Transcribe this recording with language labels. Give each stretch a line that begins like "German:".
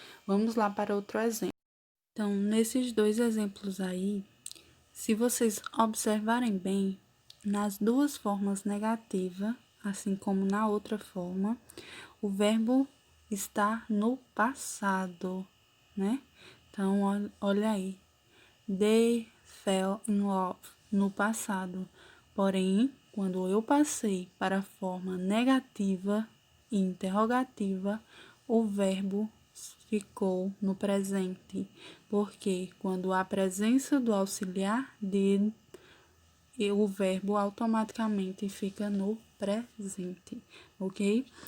Portuguese: Vamos lá para outro exemplo. Então, nesses dois exemplos aí, se vocês observarem bem, nas duas formas negativa, assim como na outra forma, o verbo está no passado, né? Então, olha aí.
English: They fell in love
Portuguese: no passado. Porém, quando eu passei para a forma negativa e interrogativa, o verbo ficou no presente, porque quando há presença do auxiliar did, o verbo automaticamente fica no presente, ok?